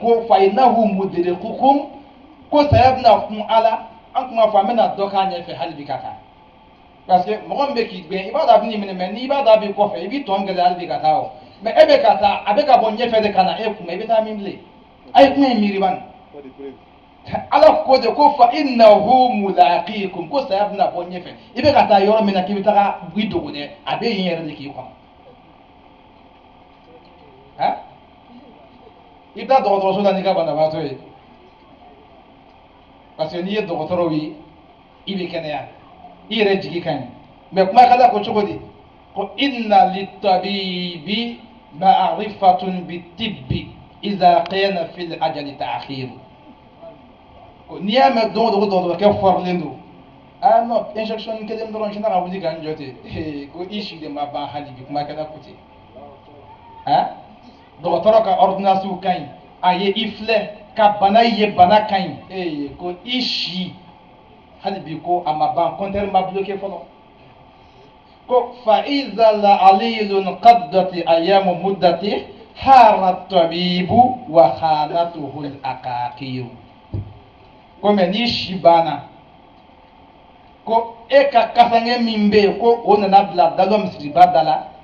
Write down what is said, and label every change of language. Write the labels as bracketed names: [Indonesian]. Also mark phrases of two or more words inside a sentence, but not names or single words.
[Bambara] ko [Arabic] فإنه مدرككم [Bambara] ko saya bɛna kun ala an kuma fɔ an bɛna dɔ k'a ɲɛfɛ hali bi ka taa [French] parce que [Bambara] mɔgɔ min bɛ k'i gɛn i b'a dɔn a bɛ n'i minɛ mɛ n'i b'a dɔn a b'i kɔfɛ i b'i tɔn gɛlɛya hali bi ka taa o mɛ e bɛ ka taa a bɛ ka bɔ ɲɛfɛ de ka na e kunbɛn i bɛ taa min bilen a ye kuma in miiri bani ala ko de ko [Arabic] فإنه ملاقيكم [Bambara] ko saya bɛna bɔ ɲɛfɛ i bɛ ka taa yɔrɔ min na k'i bɛ taga i dogo dɛ a bɛ yen yɛrɛ de k'i kɔnɔ i bɛ taa dɔgɔtɔrɔso la n'i ka banabaatɔ ye [French] parce que [Bambara] n'i ye dɔgɔtɔrɔw ye i bɛ kɛnɛya i yɛrɛ jigi ka ɲi mɛ kuma ka da ko cogo di ko [Arabic] إن للطبيب معرفة بالطب إذا قيل في الأجل تأخير [Bambara] ko n'i y'a mɛn don o don dɔgɔtɔrɔkɛ fɔrilen don non injection kelen dɔrɔn sinna ka wuli ka n jɔ ten ko i si de ma ban hali bi kuma ka da ko ten dɔgɔtɔrɔ ka ordonnance ka ɲi a ye i filɛ ka bana ye bana ka ɲi ko i si hali bi ko a ma ban compteur ma bloqué fɔlɔ ko [Arabic] فإذا الأجل قد تم أيام مدته حار الطبيب وخانته العقاقير [Bambara] ko mɛ n'i si banna ko e ka kasange min bɛ yen ko o nana bila dalɔ misiriba da la